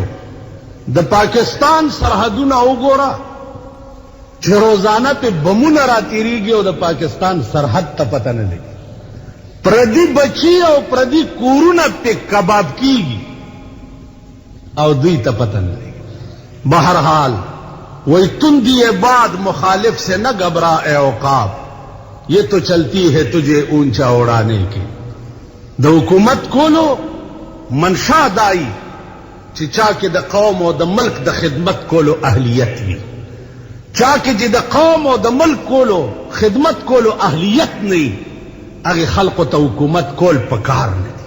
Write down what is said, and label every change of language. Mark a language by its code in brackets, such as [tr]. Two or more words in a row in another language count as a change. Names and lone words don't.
[ps] د پاکستان سرحدونه وګوره چې روزانه پې بمونه راتېرېږي او د پاکستان سرحد ته پته نه لګي. پردي بچي او پردي کورونه پې کباب کېږي او دوی ته پته نه لګي. [ur] بہرحال وہی تندی باد مخالف سے نہ گھبرا اے عقاب، یہ تو چلتی ہے تجھے اونچا اڑانے کی. [ps] د حکومت کولو منشا دائی چا کې د قوم او د ملک د خدمت کولو اهلیت وي. چا کې چې د قوم او د ملک کولو خدمت کولو اهلیت نه هغه خلقو ته حکومت کول پکار نه دي.